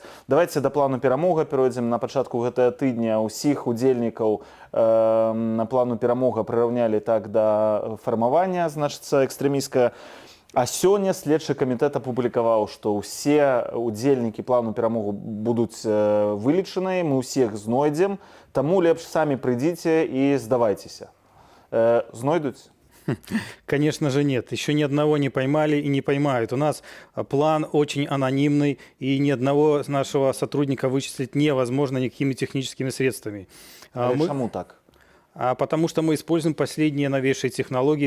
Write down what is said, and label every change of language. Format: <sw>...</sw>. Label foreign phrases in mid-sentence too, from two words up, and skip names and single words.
<be>Давайце да плану перамога перайдзем. На пачатку гэтага тыдня ўсіх удзельнікаў на плану перамога прыраўнялі так да фармавання, значыцца, экстрэмістка. А сёння следчы камітэт апублікаваў, што ўсе удзельнікі плану перамогу будуць вылічаныя, мы ўсіх знойдзем, таму лепш самі прыйдзіце і здавайцеся. Знойдуць?</be> <ru>Конечно же нет. Еще ни одного не поймали и не поймают. У нас план очень анонимный, и ни одного нашего сотрудника вычислить невозможно никакими техническими средствами. Почему так? Потому что мы используем последние новейшие технологии.</ru>